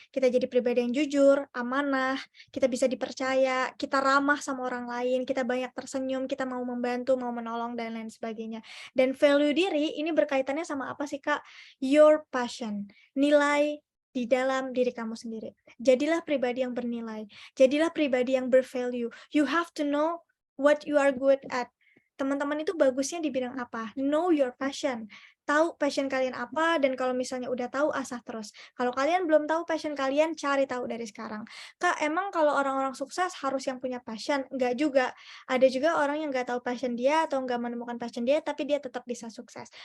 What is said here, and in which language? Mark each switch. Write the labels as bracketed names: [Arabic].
[Indonesian] Kita jadi pribadi yang jujur, amanah, kita bisa dipercaya, kita ramah sama orang lain, kita banyak tersenyum, kita mau membantu, mau menolong, dan lain sebagainya. Dan value diri ini berkaitannya sama apa sih, Kak? [English] Your passion, [Indonesian] nilai di dalam diri kamu sendiri. Jadilah pribadi yang bernilai, jadilah pribadi yang bervalue. [English] You have to know what you are good at. [Indonesian] Teman-teman itu bagusnya di bidang apa? [English] Know your passion. [Indonesian] Tahu passion kalian apa, dan kalau misalnya udah tahu, asah terus. Kalau kalian belum tahu passion kalian, cari tahu dari sekarang. Kak, emang kalau orang-orang sukses harus yang punya passion? Enggak juga. Ada juga orang yang nggak tahu passion dia atau nggak menemukan passion dia, tapi dia tetap bisa sukses.